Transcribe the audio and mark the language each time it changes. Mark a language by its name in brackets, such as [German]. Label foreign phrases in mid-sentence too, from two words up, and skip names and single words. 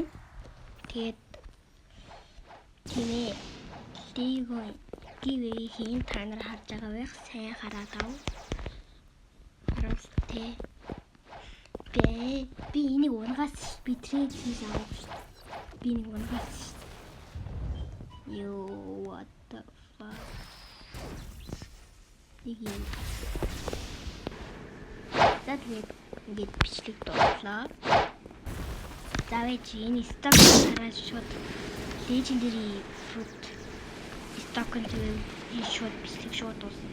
[Mongolian] Тэгээд тийм ээ гивэхийн та нар харж байгаа байх сайн хараад ав. Харамсалтай. Би энийг унгаас би трейд хийж авах шүү. Би энийг унгаас. [English] What the fuck? [Mongolian] Ингээд бичлэг дуудлаа. За энэ сток хараад шууд [English] legendary fruit [Mongolian] стокын тэгээ шууд бичлэг шууд дуусна.